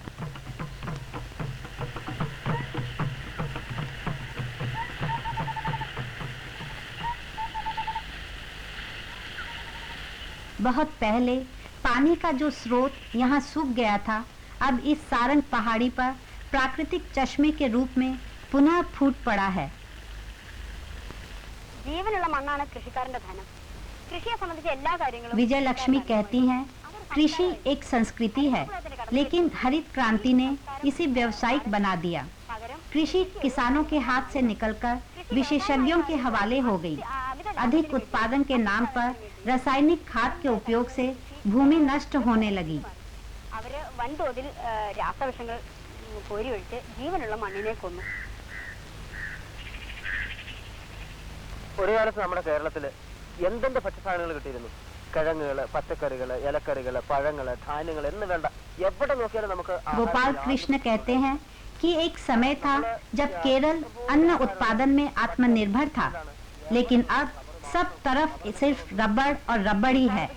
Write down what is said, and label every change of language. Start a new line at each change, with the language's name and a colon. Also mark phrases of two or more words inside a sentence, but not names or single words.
Hindi: बहुत पहले पानी का जो स्रोत यहाँ सूख गया था, अब इस सारंग पहाड़ी पर प्राकृतिक चश्मे के रूप में पुनः फूट पड़ा है।
Malayalam: ജീവനുള്ള മണ്ണാണ് കൃഷിക്കാരന്റെ ധനം. കൃഷിയെ സംബന്ധിച്ച എല്ലാ കാര്യങ്ങളും
Hindi: विजय लक्ष्मी कहती हैं, कृषि एक संस्कृति है, लेकिन हरित क्रांति ने इसे व्यावसायिक बना दिया। कृषि किसानों के हाथ से निकलकर विशेषज्ञों के हवाले हो गई। अधिक उत्पादन के नाम पर रासायनिक खाद के उपयोग से भूमि नष्ट होने लगी।
Malayalam: അവര് വൻതോതിൽ രാസവിഷങ്ങൾ കോരി ഒഴിച്ച് ജീവനുള്ള മണ്ണിനെ കൊന്നു. ഒരു കാലത്ത് നമ്മുടെ കേരളത്തില് എന്തെന്ത് ഭക്ഷ്യസാധനങ്ങൾ കിട്ടിയിരുന്നു? കിഴങ്ങുകള്, പച്ചക്കറികള്, ഇലക്കറികള്, പഴങ്ങള്, ധാന്യങ്ങൾ എന്ന് വേണ്ട എവിടെ നോക്കിയാലും നമുക്ക്
Hindi: गोपाल कृष्ण कहते हैं कि एक समय था जब केरल अन्न उत्पादन में आत्मनिर्भर था, लेकिन अब सब तरफ सिर्फ रबड़ और रबड़ ही है।